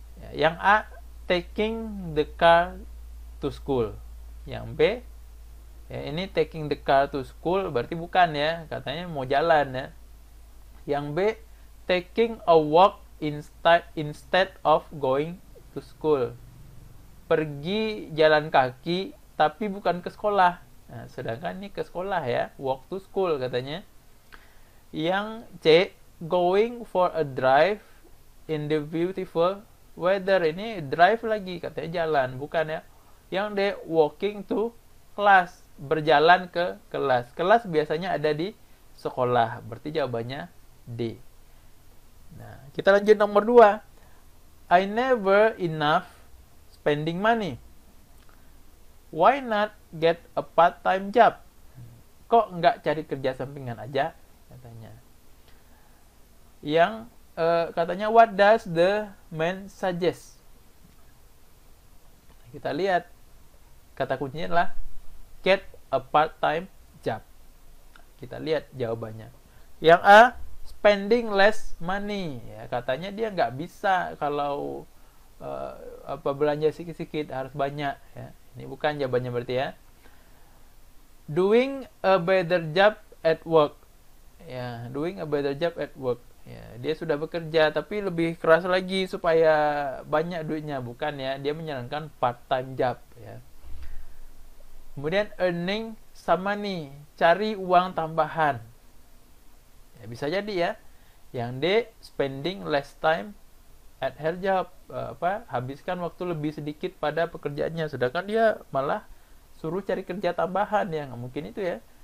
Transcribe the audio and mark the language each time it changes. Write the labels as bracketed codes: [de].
[id] Yang A, [en] taking the car to school. [id] Yang B, ini [en] taking the car to school [id] berarti bukan ya. Katanya mau jalan ya. Yang B, [en] taking a walk instead of going to school. [id] Pergi jalan kaki tapi bukan ke sekolah. Nah, sedangkan ini ke sekolah ya, [en] walk to school [id] katanya. Yang C, [en] going for a drive in the beautiful weather. [id] Ini drive lagi katanya jalan, bukan ya. Yang D, [en] walking to class. [id] berjalan ke kelas. Kelas biasanya ada di sekolah. Berarti jawabannya D. Nah, kita lanjut nomor 2. [en] I never enough spending money. Why not get a part-time job? [id] Kok nggak cari kerja sampingan aja? Katanya. Yang katanya, [en] what does the man suggest? [id] Kita lihat. Kata kuncinya adalah [en] get a part-time job. [id] Kita lihat jawabannya. Yang A, [en] spending less money. [id] Ya, katanya dia nggak bisa kalau belanja sedikit-sedikit, harus banyak. Ya. Ini bukan jawabannya berarti ya. [en] Doing a better job at work. Ya, doing a better job at work. [id] Ya, dia sudah bekerja tapi lebih keras lagi supaya banyak duitnya, bukan ya. Dia menyarankan part-time job. Ya. Kemudian [en] earning some money, [id] cari uang tambahan. Ya, bisa jadi ya. Yang D, [en] spending less time at her job, [id] habiskan waktu lebih sedikit pada pekerjaannya, sedangkan dia malah suruh cari kerja tambahan. Ya, nggak mungkin itu ya.